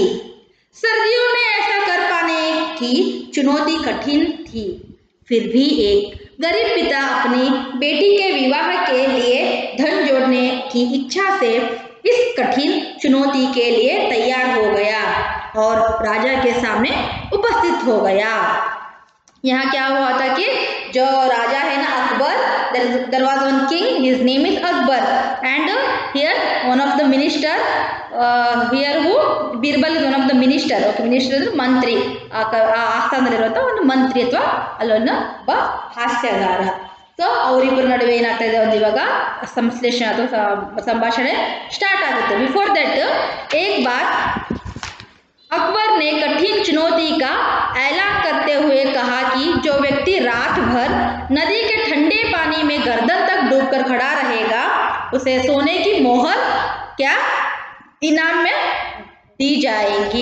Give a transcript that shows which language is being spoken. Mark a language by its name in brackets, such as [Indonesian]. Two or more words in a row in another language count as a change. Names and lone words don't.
[Hindi] सर्दियों में ऐसा कर पाने की चुनौती कठिन थी, फिर भी एक गरीब पिता अपनी बेटी के विवाह के लिए धन जोड़ने की इच्छा से इस कठिन चुनौती के लिए तैयार हो गया और राजा के सामने उपस्थित हो गया. यहाँ क्या हुआ था कि जो राजा है ना अकबर, [English] there was one king, his name is Akbar, and here one of the minister, here who बीरबल is one of the minister. Okay, minister [Kannada] ಅಂದ್ರೆ ಮಂತ್ರಿ, ಆಸ್ಥಾನದಲ್ಲಿರುವಂಥ ಒಂದು ಮಂತ್ರಿ ಅಥವಾ ಅಲ್ಲೊಂದು ಒಬ್ಬ ಹಾಸ್ಯಗಾರ. ಸೊ ಅವರಿಬ್ಬರ ನಡುವೆ ಏನಾಗ್ತಾ ಇದೆ, ಒಂದು ಇವಾಗ ಸಂಶ್ಲೇಷಣೆ ಅಥವಾ ಸಂಭಾಷಣೆ ಸ್ಟಾರ್ಟ್ ಆಗುತ್ತೆ. [English] before that [Hindi] एक बार अकबर ने कठिन चुनौती का ऐलान करते हुए कहा कि जो व्यक्ति रात भर नदी के ठंडे पानी में गर्दन तक डूबकर खड़ा रहेगा, उसे सोने की मोहर क्या इनाम में दी जाएगी.